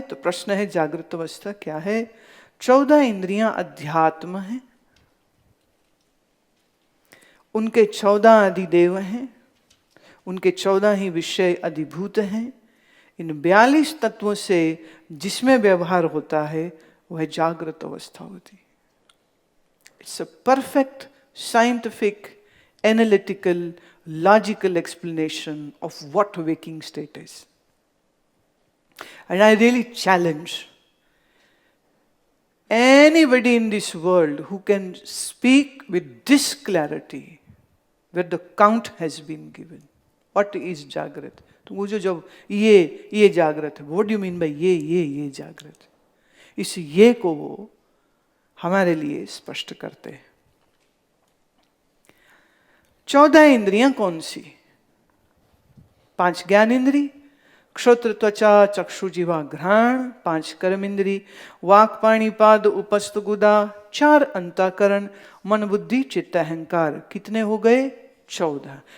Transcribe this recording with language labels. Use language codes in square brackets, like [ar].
[hi] तो प्रश्न है जागृत अवस्था क्या है? 14 इंद्रियां अध्यात्म हैं, उनके 14 अधिदेव हैं, उनके 14 ही विषय अधिभूत हैं। इन 42 तत्वों से जिसमें व्यवहार होता है वह जागृत अवस्था होती है। [en] It's a perfect scientific analytical logical explanation of what waking state is. And I really challenge anybody in this world who can speak with this clarity, where the count has been given. What is Jagrat? [hi] तो वो जब ये जागृत है, [en] what do you mean by [hi] ये जागृत? इस ये को वो हमारे लिए स्पष्ट करते हैं। 14 इंद्रियां कौन सी? 5 ज्ञान इंद्री, क्षोत्र त्वचा चक्षु जिह्वा घ्राण, 5 कर्म इंद्री, वाक पाणी पाद उपस्थ गुदा, 4 अंतःकरण मन बुद्धि चित्त अहंकार। कितने हो गए? 14।